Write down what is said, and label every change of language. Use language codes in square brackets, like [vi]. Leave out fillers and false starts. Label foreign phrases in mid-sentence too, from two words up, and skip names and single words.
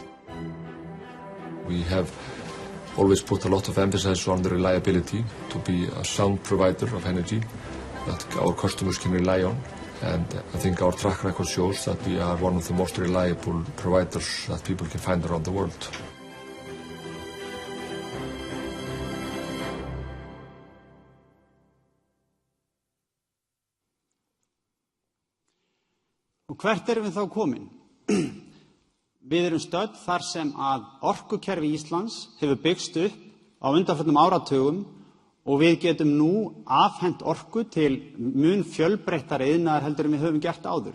[en] We have always put a lot of emphasis on the reliability, to be a sound provider of energy that our customers can rely on. And I think our track record shows that we are one of the most reliable providers that people can find around the world. [is] Og hvert erum við þá komin? Við erum stödd þar sem að orkukerfi Íslands hefur byggst upp á undanförnum áratugum og við getum nú afhent orku til mun fjölbreyttari iðnaðar heldur en við höfum gert áður.